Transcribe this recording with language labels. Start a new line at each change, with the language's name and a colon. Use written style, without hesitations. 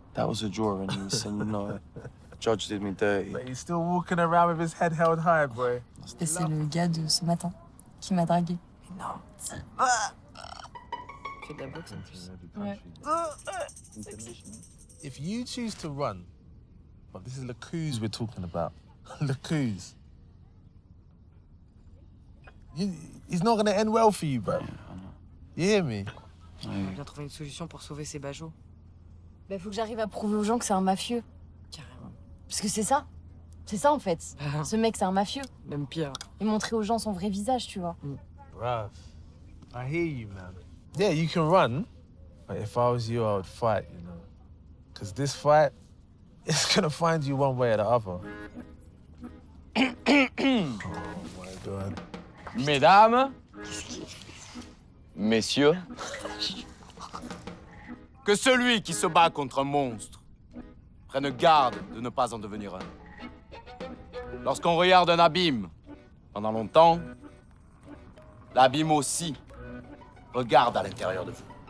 English: That was a draw, and you said, no, judge did me dirty. But he's still walking around with his head held high, boy.
French: Et c'est le gars de ce matin qui m'a dragué. Non. Fait de la boxe en plus. Ouais.
English: If you choose to run, but this is Lacuz we're talking about. Lacuz. He's not gonna end well for you, bro. You hear me?
French: On va bien trouver une solution pour sauver ces bajots. Bah, faut que j'arrive à prouver aux gens que c'est un mafieux. Carrément. Parce que c'est ça. C'est ça, en fait. Ce mec, c'est un mafieux. Même pire. Et montrer aux gens son vrai visage, tu vois.
English: Bruv, I hear you, man. Yeah, you can run, but if I was you, I would fight, you know. Because this fight, it's gonna find you one way or the other. Oh my God.
French: Mesdames, messieurs, que celui qui se bat contre un monstre prenne garde de ne pas en devenir un. Lorsqu'on regarde un abîme pendant longtemps, l'abîme aussi regarde à l'intérieur de vous.